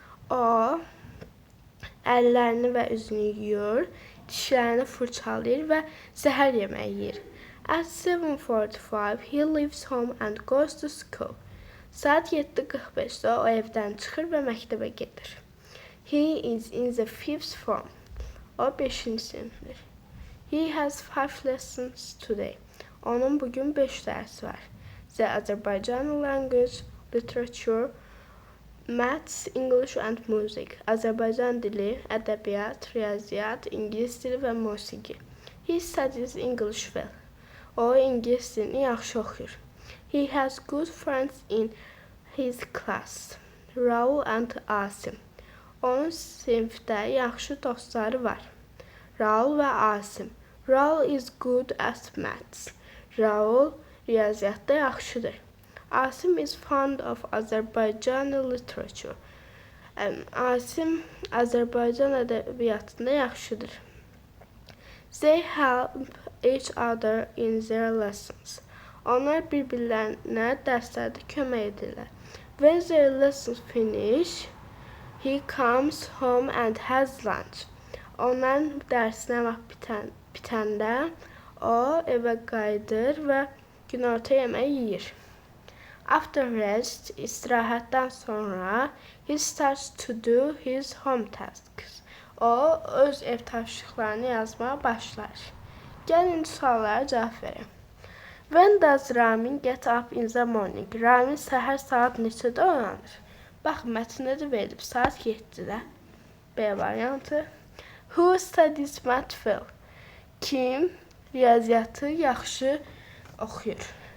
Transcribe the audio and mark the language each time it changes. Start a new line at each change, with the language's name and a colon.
Azerbaijani: O əllərini və üzünü yuyur, dişlərini fırçalayır və səhər yeməyi yeyir.
English: At 7:45 he leaves home and goes to school.
Azerbaijani: Saat 7:45-də o evdən çıxır və məktəbə gedir.
English: He is in the 5th form.
Azerbaijani: O 5-ci sinifdir.
English: He has 5 lessons today.
Azerbaijani: Onun bugün 5 dərsi var.
English: The Azərbaycan language, literature, maths, English and music.
Azerbaijani: Azərbaycan dili, ədəbiyyat, riyaziyyat, ingilis dili və musiqi.
English: He studies English well.
Azerbaijani: O ingilis dilini yaxşı oxuyur.
English: He has good friends in his class. Raul and Asim.
Azerbaijani: Onun sinifdə yaxşı dostları var. Raul və Asim.
English: Raul is good at maths.
Azerbaijani: Raul riyaziyyatda yaxşıdır.
English: Asim is fond of Azərbaycan literature.
Azerbaijani: Asim Azərbaycan ədəbiyyatında yaxşıdır.
English: They help each other in their lessons.
Azerbaijani: Onlar bir-birlərinə dərslərdə kömək edirlər.
English: When their lessons finish, he comes home and has lunch.
Azerbaijani: Onların dərsinə vaxt bitəndə o evə qayıdır və günorta yeməyi yeyir.
English: After rest,
Azerbaijani: istirahətdən sonra,
English: he starts to do his home tasks.
Azerbaijani: O öz ev tapşırıqlarını yazmağa başlar. Gəlin suallara cavab verin.
English: When does Ramin get up in the morning?
Azerbaijani: Ramin səhər saat neçədə oyanır? Bax, mətndə də verilib saat 7-də. B variantı.
English: Who studies math well?
Azerbaijani: Kim riyaziyyatı yaxşı oxuyur?